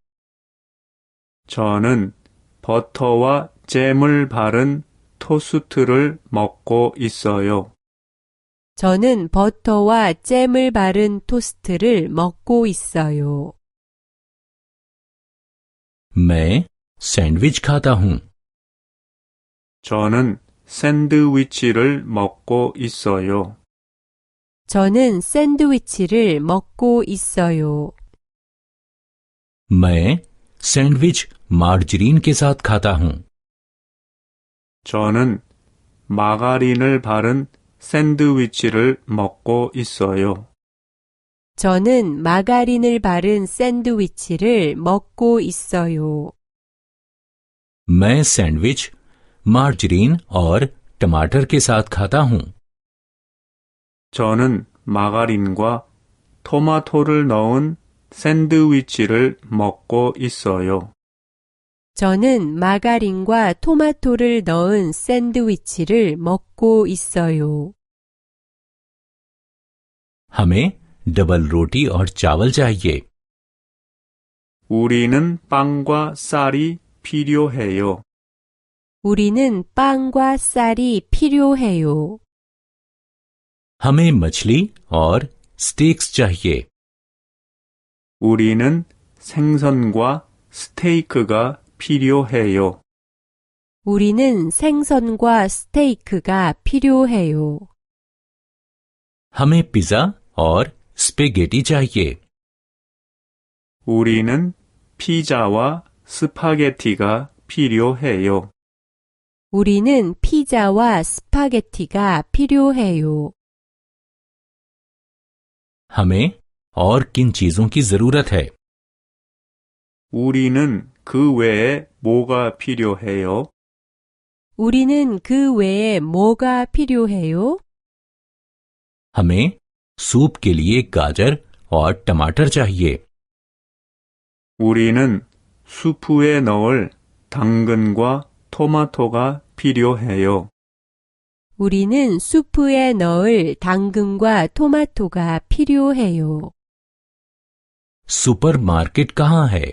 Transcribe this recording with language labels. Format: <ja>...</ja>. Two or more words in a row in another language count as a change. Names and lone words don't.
<ko>저는 버터와 잼을 바른 토스트를 먹고 있어요. 저는 버터와 잼을 바른 토스트를 먹고 있어요.</ko> <hi>मैं सैंडविच खाता हूँ</hi> <ko>저는 샌드위치를 먹고 있어요. 저는 샌드위치를 먹고 있어요.</ko> <hi>मैं सैंडविच मार्जरीन के साथ खाता हूँ</hi> <ko>저는 마가린을 바른 샌드위치를 먹고 있어요. 저는 마가린을 바른 샌드위치를 먹고 있어요.</ko> <hi>मैं सैंडविच मार्जरीन और टमाटर के साथ खाता हूँ</hi> <ko>저는 마가린과 토마토를 넣은 샌드위치를 먹고 있어요. 저는 마가린과 토마토를 넣은 샌드위치를 먹고 있어요.</ko> <hi>हमें डबल रोटी और चावल चाहिए</hi> <ko>우리는 빵과 쌀이 필요해요. 우리는 빵과 쌀이 필요해요.</ko> <hi>हमें मछली और स्टेक्स चाहिए</hi> <ko>우리는 생선과 스테이크가 필요해요. 우리는 생선과 스테이크가 필요해요.</ko> <hi>हमें पिज़्ज़ा और स्पेगेटी चाहिए</hi> <ko>우리는 피자와 스파게티가 필요해요. 우리는 피자와 스파게티가 필요해요.</ko> <hi>हमें और किन चीजों की जरूरत है</hi> <ko>우리는 그 외에 뭐가 필요해요? 우리는 그 외에 뭐가 필요해요?</ko> <hi>हमें सूप के लिए गाजर और टमाटर चाहिए</hi> <ko>우리는 수프에 넣을 당근과 토마토가 필요해요. 우리는 수프에 넣을 당근과 토마토가 필요해요.</ko> <hi>सुपरमार्केट कहाँ है</hi>